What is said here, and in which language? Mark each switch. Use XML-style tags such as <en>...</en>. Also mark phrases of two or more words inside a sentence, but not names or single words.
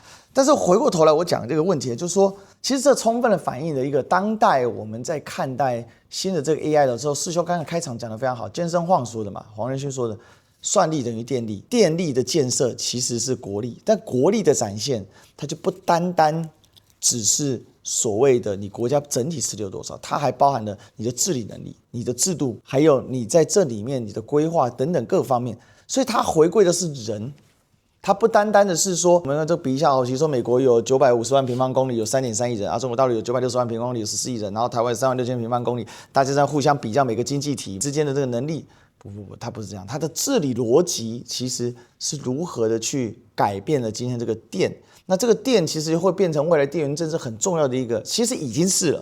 <zh>但是回過頭來我講這個問題，就是說，其實這充分的反映了一個當代我們在看待新的這個 AI 的時候，世修剛才開場講得非常好，健身晃說的嘛，黃仁勳說的，算力等於電力，電力的建設其實是國力，但國力的展現，它就不單單只是所謂的你國家整體實力有多少，它還包含了你的治理能力、你的制度，還有你在這裡面你的規劃等等各方面。所以它回歸的是人，它不單單的是說，我們這比一下哦，比如說美國有950萬平方公里，有3.3億人，中國大陸有960萬平方公里，有14億人，然後台灣有36000平方公里，大家在互相比較每個經濟體之間的這個能力。不，它不是這樣，它的治理邏輯其實是如何的去改變了今天這個電。那這個電其實會變成未來地緣政治很重要的一個，其實已經是了。</zh>